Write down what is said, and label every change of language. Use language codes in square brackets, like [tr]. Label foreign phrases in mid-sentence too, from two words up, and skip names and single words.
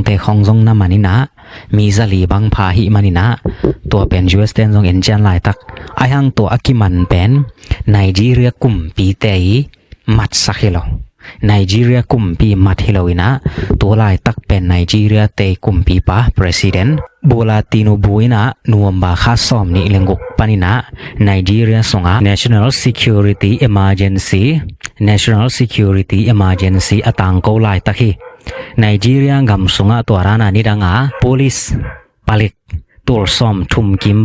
[ctd] te khong zong na manina mi zali bang pha hi manina to pen US ten zong en chan lai tak ai hang to akiman pen Nigeria kum pi te mat sakhilo Nigeria kumpi mat hilawina to lai tak pen Nigeria te kumpi pa president bola tinubu ina nuamba kha som ni lenguk panina Nigeria songa [en] national security [ctd] emergency atang ko lai takhi Nigeria gam songa to rana ni danga police palik tur som thum kim